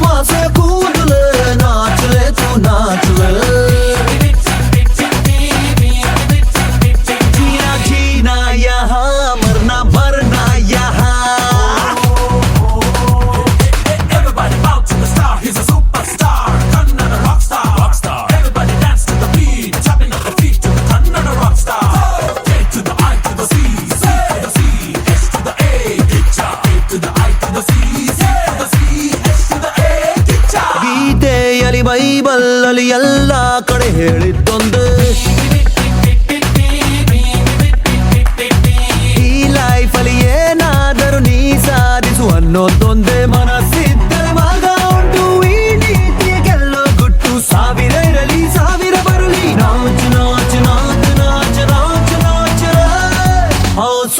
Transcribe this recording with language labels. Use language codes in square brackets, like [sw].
[hi] से कूद नाच ले तू नाच ले जीना जीना यहाँ मरना मरना यहाँ [en] Everybody bow to the star, he's a superstar. Kannada rockstar, rockstar. Everybody dance to the beat, tapping up the feet to the Kannada rockstar. K to the I to the C, C to the C, H to the A, Gicha. A to the I to the C, C to the C, H to the A, Gicha. [kn] ಗೀತೆಯಲ್ಲಿ ಬೈಬಲ್ಲಲ್ಲಿ ಎಲ್ಲ ಕಡೆ ಹೇಳಿದ್ದೊಂದು ಈ ಲೈಫಲ್ಲಿ ಏನಾದರೂ ನೀ ಸಾಧಿಸು ಅನ್ನೋದೊಂದೇ ಮನಸ್ಸಿದ್ದರೆ ಮಗ ಉಂಟು ಈ ನೀತಿಯ ಗೆಲ್ಲೋ ಗುಟ್ಟು ಸಾವಿರ ಇರಲಿ ಸಾವಿರ ಬರಲಿ ನಾಚು ನಾಚು ನಾಚು ನಾಚು ನಾಚು ನಾಚು